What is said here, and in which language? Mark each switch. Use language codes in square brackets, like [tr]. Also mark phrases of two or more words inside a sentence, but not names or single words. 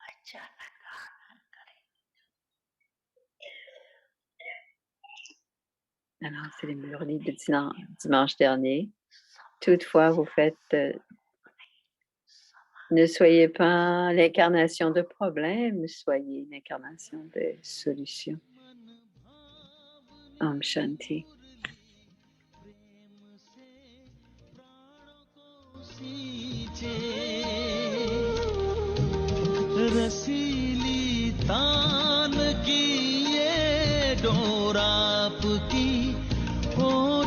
[fr] Alors, c'est les murlis de dimanche dernier. Toutefois, vous faites... ne soyez pas l'incarnation de problèmes, soyez l'incarnation de solutions. [sa] Om Shanti. [hi] रसीली तान की ये डोर आपकी ओर